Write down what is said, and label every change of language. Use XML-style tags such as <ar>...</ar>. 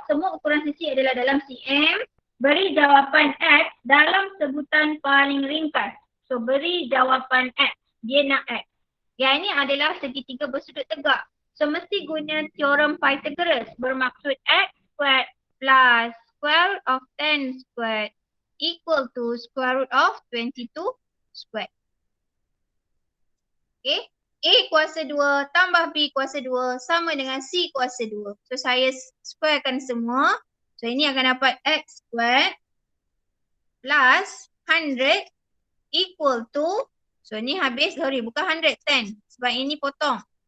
<ms>Semua ukuran sisi adalah dalam cm. Beri jawapan X dalam sebutan paling ringkas. So, beri jawapan X. Dia nak X. Yang ini adalah segitiga bersudut tegak. So, mesti guna teorem Pythagoras. Bermaksud</ms> <en>X squared plus square root of 10 squared equal to square root of 22 squared. Okay.</en> <ms>A kuasa 2 tambah B kuasa 2 sama dengan C kuasa 2. So, saya squarekan semua. So, ini akan dapat</ms> <en>X squared plus 100 equal to,</en> <ms>so ni habis, sorry bukan 100, 10. Sebab ini potong.</ms>